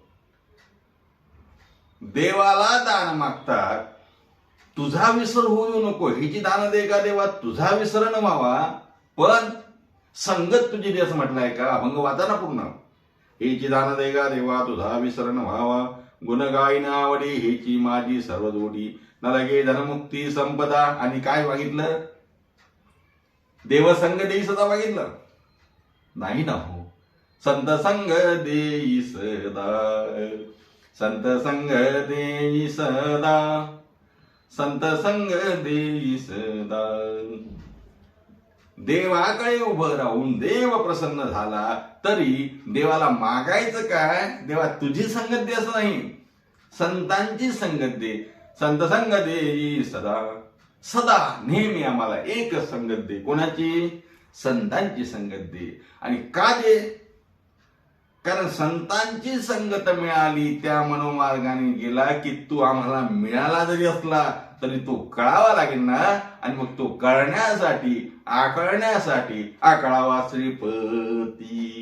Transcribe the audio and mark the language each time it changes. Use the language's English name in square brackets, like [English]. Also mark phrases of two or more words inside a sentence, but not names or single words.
[Marathi] देवाला दान मागतात तुझा विसर होऊ नको, हिची दान दे का देवा तुझा विसर न व्हावा, पण संगत तुझी दे असं म्हटलंय का? अभंग वाचा ना पूर्ण. हिची दान दे का देवा तुझा विसर न व्हावा, गुण गायन आवडी हिची माझी सर्व जोडी, न लगे धनमुक्ती संपदा. आणि काय मागितलं? देवसंग देई सदा मागितलं नाही ना हो. संत संग देई सदा, संत संग देई सदा, संत संग देई सदा. देवाकडे उभं राहून देव प्रसन्न झाला तरी देवाला मागायचं काय? देवा तुझी संगत दे असं नाही, संतांची संगत दे. संत संग देई सदा, सदा नेहमी आम्हाला एक संगत दे. कोणाची? संतांची संगत दे. आणि का दे? कारण संतांची संगत मिळाली त्या मनोमार्गाने गेला की तू आम्हाला मिळाला जरी असला तरी तो कळावा लागेल ना. आणि मग तो कळण्यासाठी आकळण्यासाठी आकळावा श्रीपती.